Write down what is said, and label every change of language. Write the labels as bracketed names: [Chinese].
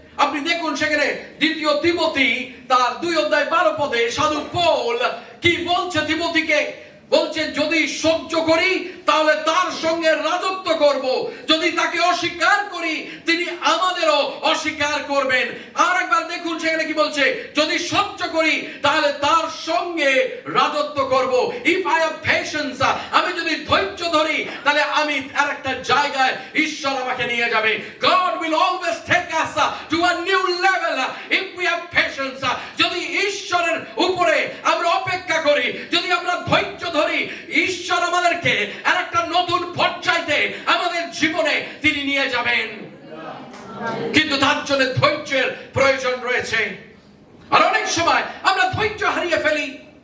[Bangla] আপনি দেখুন সেখানে দ্বিতীয় তিমোথী তার 2:12 সাধু পৌল কি বলছে তিমোথীকে, বলছে যদি সহ্য করি তাহলে তার সঙ্গে রাজত্ব করব, যদি তাকে অস্বীকার করি তিনি আমাদেরও অস্বীকার করবেন। আর একবার দেখুন সেখানে কি বলছে, যদি সহ্য করি তাহলে তার সঙ্গে রাজত্ব করব। [English] if I have patience, [Bangla] আমি যদি ধৈর্য ধরি তাহলে আমি আরেকটা জায়গায় ঈশ্বর আমাকে নিয়ে যাবে। [English] God will always take us to a new level if we have patience. [Bangla] যদি ঈশ্বরের উপরে আমরা অপেক্ষা করি, যদি আমরা ধৈর্য ধরি, ঈশ্বর আমাদেরকে আরেকটা নতুন পর্যায়ে আমাদের জীবনে তিনি নিয়ে যাবেন। কিন্তু তার জন্য ধৈর্যের প্রয়োজন রয়েছে। আর অনেক সময় আমরা ধৈর্য হারিয়ে ফেলি।